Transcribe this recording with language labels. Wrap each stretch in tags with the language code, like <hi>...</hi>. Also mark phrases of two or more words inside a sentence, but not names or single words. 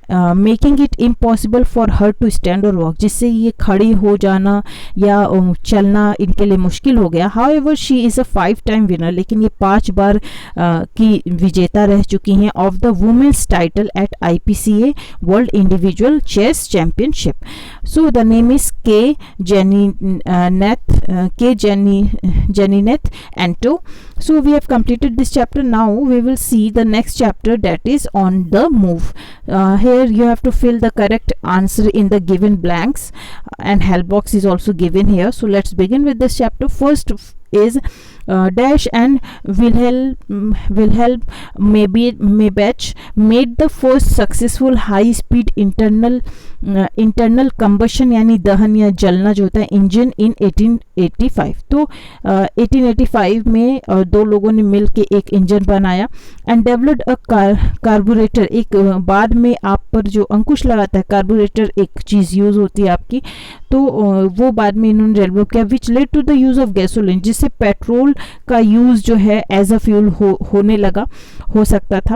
<en>making it impossible for her to stand</en> <hi>और वॉक, जिससे ये खड़ी हो जाना या चलना इनके लिए मुश्किल हो गया.</hi> <en>however she is a 5 time winner,</en> <hi>लेकिन ये 5 बार की विजेता रह चुकी हैं</hi> <en>of the women's title at IPCA World Individual Chess Championship. so the name is K Jeninath Anto. So we have completed this chapter. Now we will see the next chapter, that is on the move. Here you have to fill the correct answer in the given blanks and help box is also given here. So let's begin with this chapter. First is Dash and Wilhelm Maybach made the first successful high speed internal combustion</en> <hi>यानी दहन या जलना जो होता है</hi> <en>engine in 1885.</en> <hi>तो 1885 में दो लोगों ने मिल के एक इंजन बनाया</hi> <en>and developed a carburetor.</en> <hi>एक बाद में आप पर जो अंकुश लगाता है कार्बोरेटर एक चीज़ यूज़ होती है आपकी, तो वो बाद में इन्होंने डेवलप किया</hi> <en>which led to the use of gasoline,</en> <hi>जिससे पेट्रोल का यूज़ जो है</hi> <en>as a fuel</en> <hi>होने लगा, हो सकता था.</hi>